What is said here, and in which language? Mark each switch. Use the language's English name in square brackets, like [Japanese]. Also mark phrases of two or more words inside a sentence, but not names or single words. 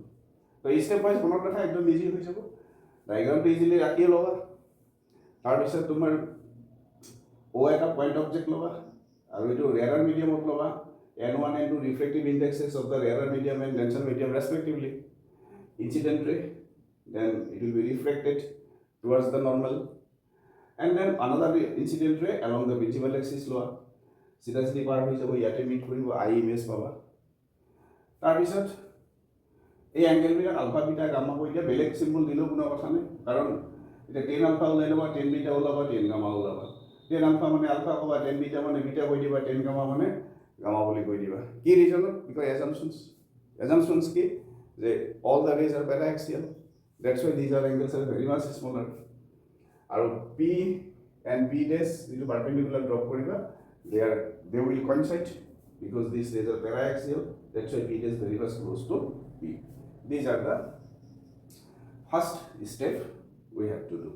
[Assamese] So [English] step wise [Assamese] কোনো কথা একদম easy হৈ যাব, diagram তো easily ৰাখি ল'বা, তাৰ পিছত তোমাৰ অ' এটা [English] point object [Assamese] ল'বা, আৰু এটু [English] rarer medium [Assamese] অত ল'বা, n1 [English] and 2 refractive indexes of the rarer medium and denser medium respectively, incident ray, then it will be refracted towards the normal, and then another incident ray along the principal axis [Assamese] ল'বা সিধা সিধা পাৰ হৈ যাব, য'ত meet কৰিব, I image পাবা, তাৰ পিছত এই অ্যাঙ্গেল বিলাক আলফা বিটা গামা কই দিয়া বেলেগ সিম্বল দিলেও কোনো কথা নাই, কারণ এটা tan আলফা ওলাই লবা, tan বিটা ওলাবা, tan গামা ওলাবা, tan আলফা মানে আলফা কবা, tan বিটা মানে বিটা কই দিবা, tan গামা মানে গামা বলি কই দিবা। কি রিজন? [English] বিকজ assumptions [Assamese] কি যে [English] all the rays are paraxial, that's why these are angles are very much smaller, আৰু p and p dash যিটো perpendicular drop কৰিবা, they will coincide because these rays are paraxial, that's why p dash very much close to p. These are the first step we have to do.